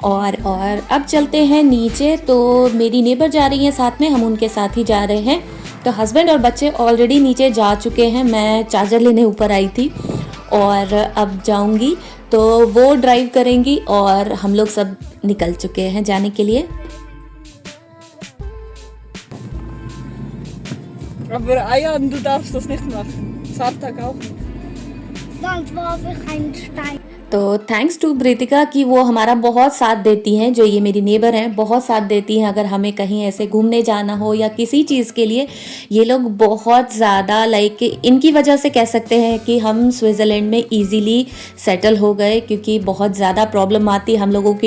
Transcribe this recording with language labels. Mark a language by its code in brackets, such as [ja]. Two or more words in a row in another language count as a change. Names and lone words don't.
[hi] और अब चलते हैं नीचे। तो मेरी नेबर जा रही हैं साथ में, हम उनके साथ ही जा रहे हैं। तो हस्बैंड और बच्चे ऑलरेडी नीचे जा चुके हैं। मैं चार्जर लेने ऊपर आई थी और अब जाऊंगी, तो वो ड्राइव करेंगी और हम लोग सब निकल चुके हैं जाने के लिए। [de] Aber Eiern, du darfst das nicht machen. Sarthak auch. Sonst warf ich einen Stein. [hi] तो [en] thanks to [hi] ब्रितिका कि वो हमारा बहुत साथ देती हैं। जो ये मेरी नेबर हैं, बहुत साथ देती हैं। अगर हमें कहीं ऐसे घूमने जाना हो या किसी चीज़ के लिए, ये लोग बहुत ज़्यादा लाइक, इनकी वजह से कह सकते हैं कि हम स्विट्ज़रलैंड में [en] easily settle [hi] हो गए, क्योंकि बहुत ज़्यादा प्रॉब्लम आती है हम लोगों की।